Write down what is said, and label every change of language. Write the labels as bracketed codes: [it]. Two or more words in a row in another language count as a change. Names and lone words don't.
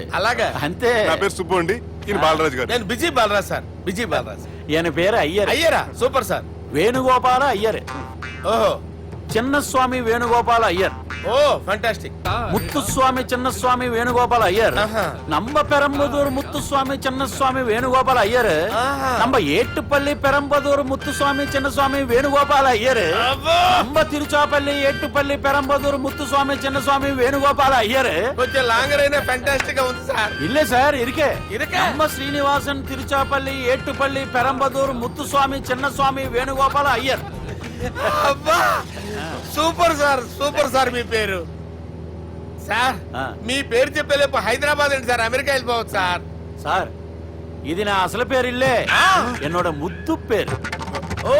[te] అలాగా? అంతే. నా పేరు సుబ్బు అండి, ఈయన బాలరాజు గారు. నేను బిజీ బాలరాజ్ సార్, బిజీ బాలరాజ్. ఈయన పేరు అయ్యర్. అయ్యారా? సూపర్ సార్. వేణుగోపాల అయ్యర్. ఓహో, చిన్నస్వామి వేణుగోపాల అయ్యర్. ఓ ఫెంటాస్టిక్. ముత్తుస్వామి చిన్నస్వామి వేణుగోపాల అయ్యర్. ఆహా. [ta] நம்ம பெரம்பதூர் முத்துசுவாமி சின்னசுவாமி வேணுகோபால ஐயர். ஆஹா. நம்ம ஏட்டுப்பள்ளி பெரம்பதூர் முத்துசுவாமி சின்னசுவாமி வேணுகோபால ஐயர். [te] అబ్బో! நம்ம తిరుచాపల్లి ఏట్టుపల్లి పెరంబదూర్ ముత్తుస్వామి చిన్నస్వామి వేణుగోపాల అయ్యర్. కొంచెం లాంగర్ అయినా ఫెంటాస్టిక్ గా ఉంది సార్. [ta] இல்ல சார் இருக்கே. இருக்கா? [te] நம்ம ஸ்ரீனிவாசன் తిరుచాపల్లి ఏట్టుపల్లి పెరంబదూర్ ముత్తుస్వామి చిన్నస్వామి వేణుగోపాల అయ్యర్. అబ్బా, సూపర్ సార్, సూపర్ సార్. మీ పేరు సార్, ఆ. మీ పేరు చెప్పేలేపు హైదరాబాద్ ఏంటి సార్, అమెరికా వెళ్ళిపోవచ్చు సార్. சார் ఇది నా అసలు పేరు ఇల్లే, என்னோட ముద్దు పేరు.